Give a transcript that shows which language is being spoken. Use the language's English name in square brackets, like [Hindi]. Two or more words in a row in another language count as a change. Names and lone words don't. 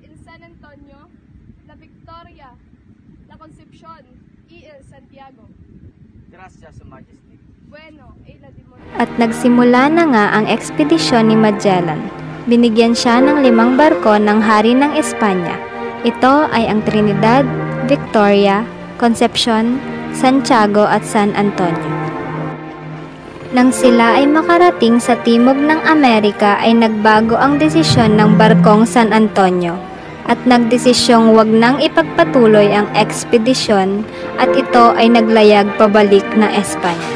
[Spanish] San Antonio, La Victoria, La Concepcion, y El Santiago. Gracias, Su Majesty. Bueno, la [Filipino] At nagsimula na nga ang ekspedisyon ni Magellan. Binigyan siya ng 5 barko ng hari ng Espanya. Ito ay ang Trinidad, Victoria, Concepcion, Santiago at San Antonio. Nang sila ay makarating sa timog ng Amerika ay nagbago ang desisyon ng barkong San Antonio at nagdesisyong wag nang ipagpatuloy ang ekspedisyon at ito ay naglayag pabalik ng Espanya.